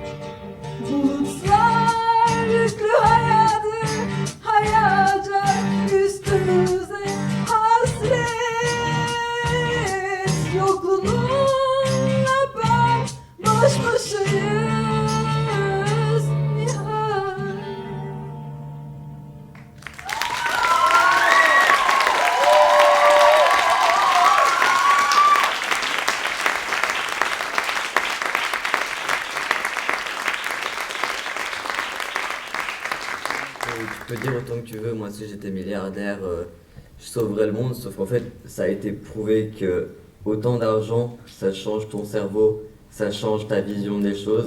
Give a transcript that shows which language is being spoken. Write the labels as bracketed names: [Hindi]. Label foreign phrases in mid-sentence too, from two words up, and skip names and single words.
[Turkish] Bulutlar yüklü hayatı hayacak üstümüze hasret. Yokluğunla ben baş başayız nihayet. [French] Tu peux dire autant que tu veux, moi si j'étais milliardaire, je sauverais le monde, sauf qu'en fait, ça a été prouvé que autant d'argent, ça change ton cerveau ça change ta vision des choses.